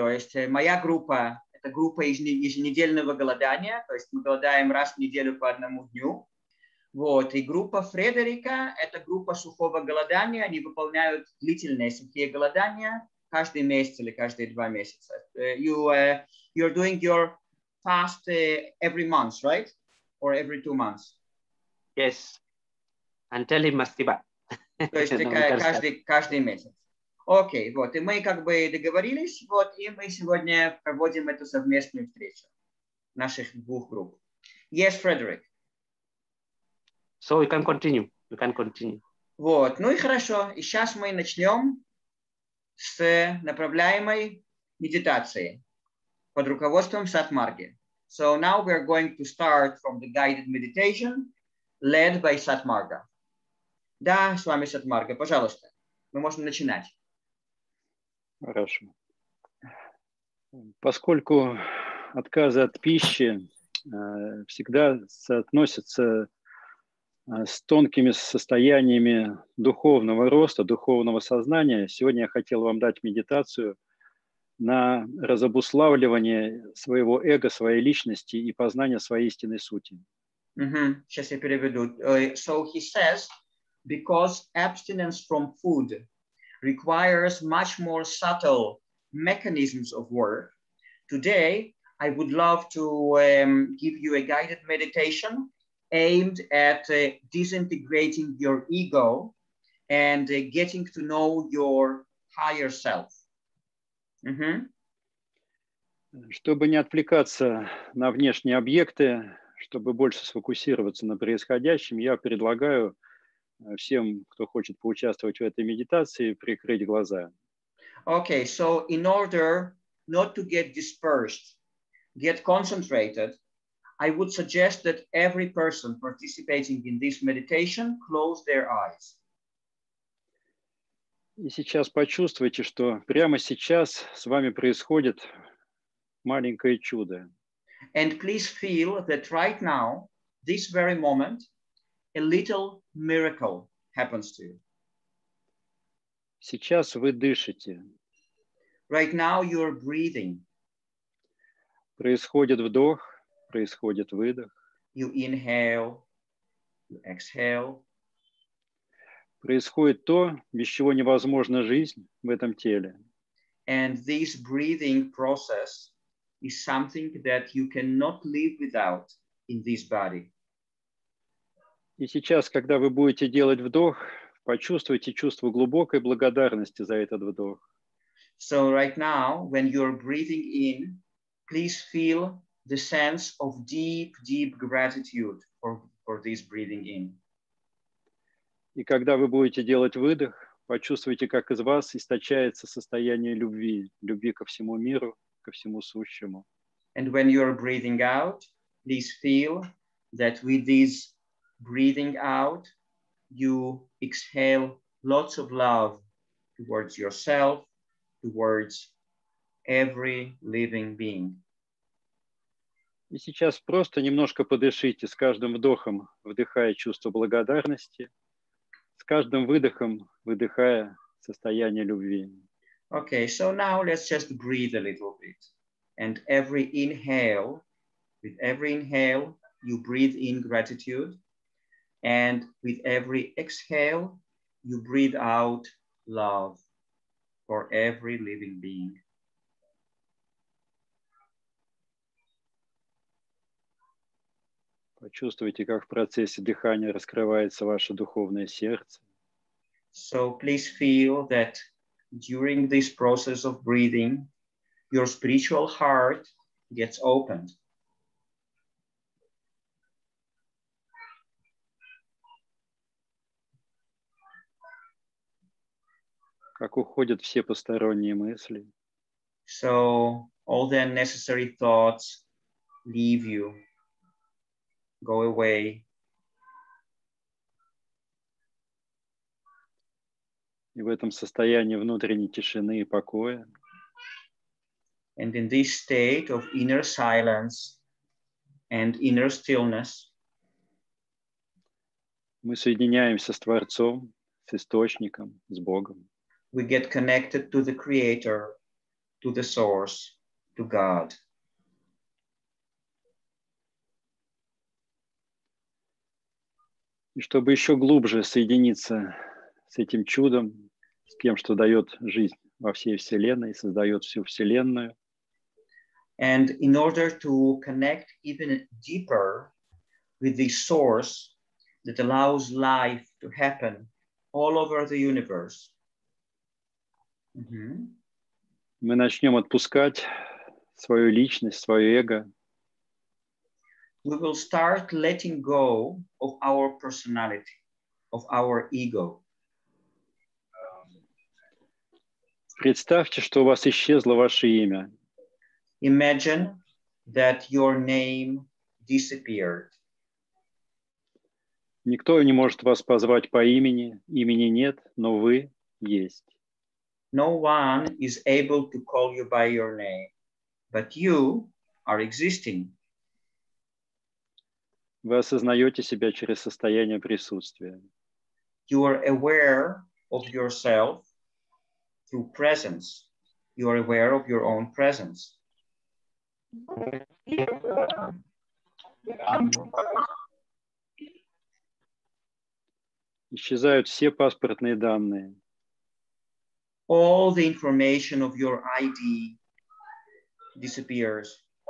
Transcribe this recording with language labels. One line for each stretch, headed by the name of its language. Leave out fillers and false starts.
Russian: То есть моя группа – это группа еженедельного голодания, то есть мы голодаем раз в неделю по одному дню. Вот. И группа Фредерика – это группа сухого голодания, они выполняют длительные сухие голодания каждый месяц или каждые 2 месяца.
English: You're doing your fast every month, right? Or every 2 months? Yes. Until he must give up.
Russian: То есть каждый месяц. Окей, вот. И мы как бы договорились, вот, и мы сегодня проводим эту совместную встречу наших двух групп.
English: Yes, Frederick. So we can continue. We can continue.
Russian: Вот. Ну и хорошо. И сейчас мы начнем с направляемой медитации под руководством Satmarga.
English: So now we're going to start from the guided meditation led by Satmarga.
Russian: Да, Swami Sat Marga, пожалуйста, мы можем начинать. Хорошо. Поскольку отказы от пищи всегда соотносятся с тонкими состояниями духовного роста, духовного сознания, сегодня я хотел вам дать медитацию на разобуславливание своего эго, своей личности и познание своей истинной сути. Сейчас я переведу.
English: So he says, because abstinence from food requires much more subtle mechanisms of work, today I would love to give you a guided meditation aimed at disintegrating your ego and getting to know your higher self.
Russian: Чтобы не отвлекаться на внешние объекты, чтобы больше сфокусироваться на происходящем, я предлагаю всем, кто хочет поучаствовать в этой медитации, прикрыть глаза.
English: Okay, so in order not to get dispersed, get concentrated, I would suggest that every person participating in this meditation close their eyes.
Russian: И сейчас почувствуйте, что прямо сейчас с вами происходит маленькое чудо.
English: And please feel that right now, this very moment, a little miracle happens to you.
Russian: Сейчас вы дышите.
English: Right now you're breathing.
Russian: Происходит вдох, происходит выдох.
English: You inhale, you exhale.
Russian: Происходит то, без чего невозможна жизнь в этом теле.
English: And this breathing process is something that you cannot live without in this body.
Russian: И сейчас, когда вы будете делать вдох, почувствуйте чувство глубокой благодарности за этот вдох.
English: So right now, when you're breathing in, please feel the sense of deep, deep gratitude for this breathing in.
Russian: И когда вы будете делать выдох, почувствуйте, как из вас источается состояние любви, любви ко всему миру, ко всему сущему.
English: And when you're breathing out, please feel that with this breathing out, you exhale lots of love towards yourself, towards every living being.
Russian: И сейчас просто немножко подышите, с каждым вдохом вдыхая чувство благодарности, с каждым выдохом выдыхая состояние любви.
English: Okay, so now let's just breathe a little bit. And every inhale, with every inhale, you breathe in gratitude. And with every exhale, you breathe out love for every living being.
Russian: Почувствуйте, как в процессе дыхания раскрывается ваше духовное сердце.
English: So please feel that during this process of breathing, your spiritual heart gets opened.
Russian: Как уходят все посторонние мысли.
English: So all the unnecessary thoughts leave you, go away.
Russian: И в этом состоянии внутренней тишины и покоя
English: And in this state of inner silence and inner stillness,
Russian: мы соединяемся с Творцом, с Источником, с Богом.
English: we get connected to the Creator, to the Source, to God.
Russian: И чтобы еще глубже соединиться с этим чудом, с тем, что дает жизнь во всей Вселенной, создает всю Вселенную,
English: And in order to connect even deeper with the source that allows life to happen all over the universe,
Russian: мы начнем отпускать свою личность, свое эго,
English: we will start letting go of our personality, of our ego.
Russian: Представьте, что у вас исчезло ваше имя.
English: Imagine that your name disappeared.
Russian: Никто не может вас позвать по имени, имени нет, но вы есть.
English: No one is able to call you by your name, but you are existing.
Russian: Вы осознаете себя через состояние присутствия.
English: You are aware of yourself through presence. You are aware of your own presence.
Russian: Исчезают все паспортные данные.
English: All the information of your ID disappears.